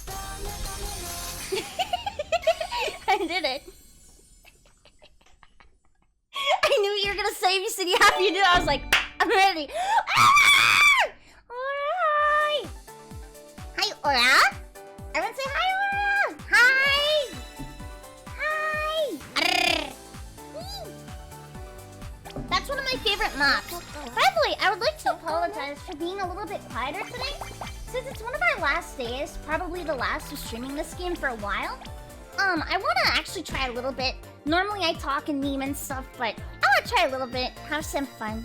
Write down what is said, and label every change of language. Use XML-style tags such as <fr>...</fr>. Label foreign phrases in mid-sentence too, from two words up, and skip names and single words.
<en>I did it. I knew you were gonna say if you said you happy you did it. I was like, I'm ready. Alright. Hi, Aura. Everyone say hi, Aura. Hi. Hi. Arr. That's one of my favorite maps. By the way, I would like to apologize for being a little bit quieter today. Since it's one of our last days, probably the last of streaming this game for a while. I want to actually try a little bit. Normally I talk and meme and stuff, but I want to try a little bit, have some fun.</en>